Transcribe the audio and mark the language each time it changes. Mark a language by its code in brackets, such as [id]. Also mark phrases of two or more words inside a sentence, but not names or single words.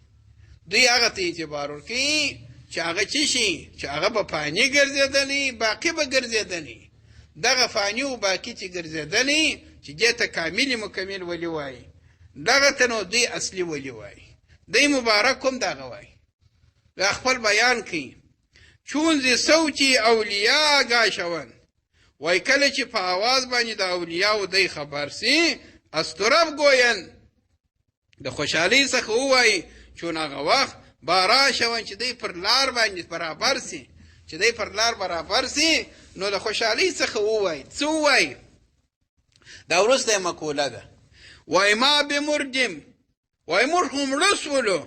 [ps] دوی هغه ته اعتبار ورکوي چې هغه څه شي، چې هغه به فاني ګرځېدلی، باقي به ګرځېدلی. دغه فاني و باقي چې ګرځېدلی چې دې ته کامل مکمل ولی وایي، دغه ته نو دوی اصلي ولی وایي. دوی مبارک هم دغه وایي. دا خپل بیان کوي. [fa] چون ز صوتی اولیاء آگاه شوند، [ps] وای کله چې په آواز باندې د اولیاءو دی خبر سي، [fa] از طرف گویند، [ps] د خوشحالۍ څخه ووایي. چون هغه وخت [fa] بارا شوند [ps] چې دی پر لار باندې برابر سي، چې دی پر لار برابر سي، نو د خوشحالۍ څخه ووایي. څه ووایي؟ دا وروسته مقوله ده. [fa] وای ما بمردیم، [ps] وای موږ خو مړه سولو.